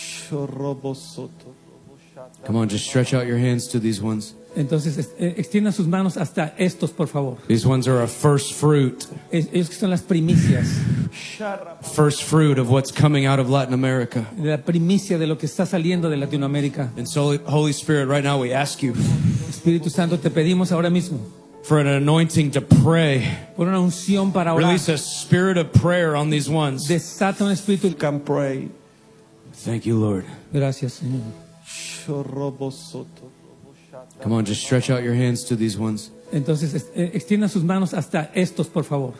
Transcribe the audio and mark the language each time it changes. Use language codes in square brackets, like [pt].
[en] Come on, just stretch out your hands to these ones. [es] Entonces, extienda sus manos hasta estos, por favor. [en] These ones are a first fruit. [es] Ellos que son las primicias. [en] First fruit of what's coming out of Latin America. [es] La primicia de lo que está saliendo de Latinoamérica. [en] And so, Holy Spirit, right now we ask you. [es] Espíritu Santo, te pedimos ahora mismo. [en] For an anointing to pray. [es] Por una unción para orar. [en] Release a spirit of prayer on these ones. [es] Desata un espíritu. [en] You can pray. Thank you, Lord. [es] Gracias, Señor. [en] Come on, just stretch out your hands to these ones. [es] Entonces, extienda sus manos hasta estos, por favor.